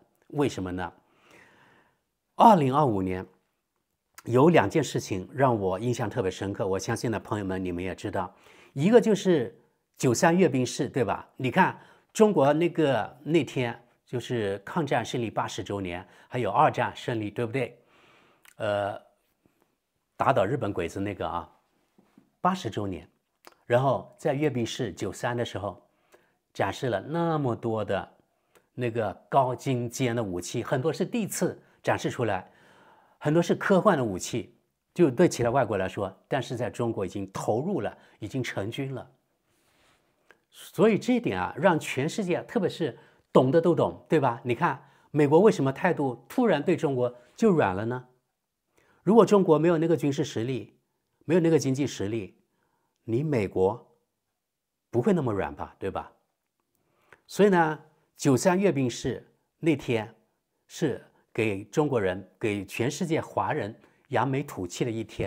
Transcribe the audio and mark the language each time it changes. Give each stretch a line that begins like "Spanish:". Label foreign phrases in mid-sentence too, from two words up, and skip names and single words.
Chinese: 為什麼呢？2025年有2件事情讓我印象特別深刻，我相信呢，朋友們你們也知道，一個就是93閱兵式，對吧？你看中國那天就是抗戰勝利80周年，還有2戰勝利，對不對？打倒日本鬼子那個啊，80周年，然後在閱兵式93的時候，展示了那麼多的那個高精尖的武器，很多是第一次展示出來，很多是科幻的武器，就對其他外國來說，但是在中國已經投入了，已經成軍了。所以這一點啊，讓全世界，特別是懂的都懂，對吧？你看美國為什麼態度突然對中國就軟了呢？如果中國沒有那個軍事實力，沒有那個經濟實力，你美國不會那麼軟吧，對吧？所以呢，93閱兵式那天是給中國人、給全世界華人揚眉吐氣的一天。